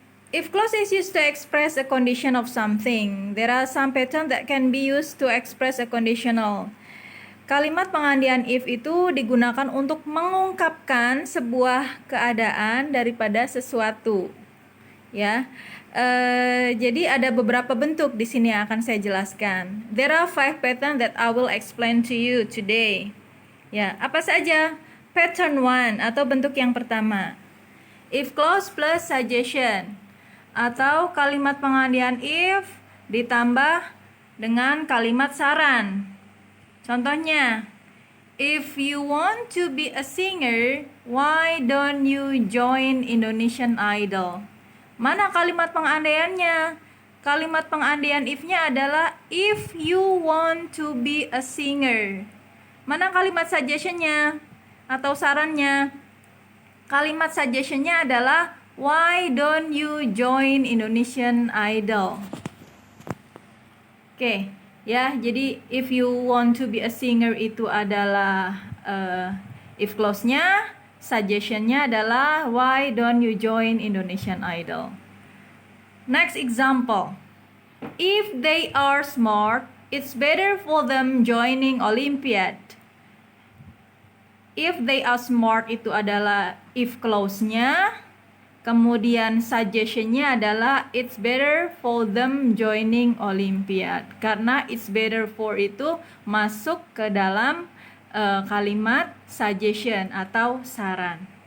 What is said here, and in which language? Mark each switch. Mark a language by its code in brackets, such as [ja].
[en] If clause is used to express a condition of something. There are some patterns that can be used to express a conditional. [id] Kalimat pengandaian if itu digunakan untuk mengungkapkan sebuah keadaan daripada sesuatu. Ya, jadi ada beberapa bentuk di sini yang akan saya jelaskan. [en] There are 5 patterns that I will explain to you today. [id] Ya, apa saja? Pattern 1 atau bentuk yang pertama. [en] If clause plus suggestion [id] atau kalimat pengandaian if ditambah dengan kalimat saran. Contohnya, [en] if you want to be a singer, why don't you join Indonesian Idol? [id] Mana kalimat pengandaiannya? Kalimat pengandaian if-nya adalah [en] if you want to be a singer. [id] Mana kalimat suggestion-nya atau sarannya? Kalimat suggestion-nya adalah [en] why don't you join Indonesian Idol? Oke. [id] Ya, jadi [en] if you want to be a singer [id] itu adalah if clause-nya, suggestion-nya adalah [en] why don't you join Indonesian Idol. Next example. If they are smart, it's better for them joining Olympiad. If they are smart [id] itu adalah [en] if clause-nya. [id] Kemudian suggestion-nya adalah [en] it's better for them joining Olympiad. [id] Karena [en] it's better for [id] itu masuk ke dalam kalimat suggestion atau saran.